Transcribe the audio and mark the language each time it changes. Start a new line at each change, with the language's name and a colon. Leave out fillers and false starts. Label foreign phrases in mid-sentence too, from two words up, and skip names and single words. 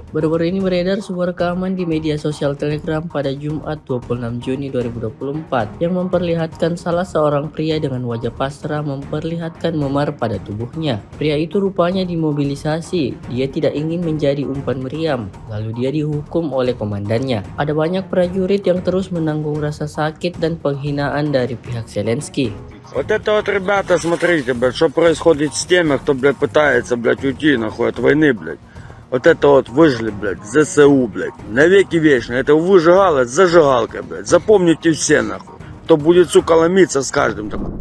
Indonesian: Baru-baru ini beredar sebuah rekaman di media sosial Telegram pada Jumat 26 Juni 2024 yang memperlihatkan salah seorang pria dengan wajah pasrah memperlihatkan memar pada tubuhnya. Pria itu rupanya dimobilisasi. Dia tidak ingin menjadi umpan meriam, lalu dia dihukum oleh komandannya. Ada banyak prajurit yang terus menanggung rasa sakit dan penghinaan dari pihak Zelensky.
Russian: Вот это вот, ребята, смотрите, блядь, что происходит с теми, кто, блядь, пытается, блядь, уйти, нахуй, от войны, блядь. Вот это вот выжили, блядь, ЗСУ, блядь, навеки вечно. Это выжигало с зажигалкой, блядь. Запомните все, нахуй. Кто будет, сука, ломиться с каждым таким.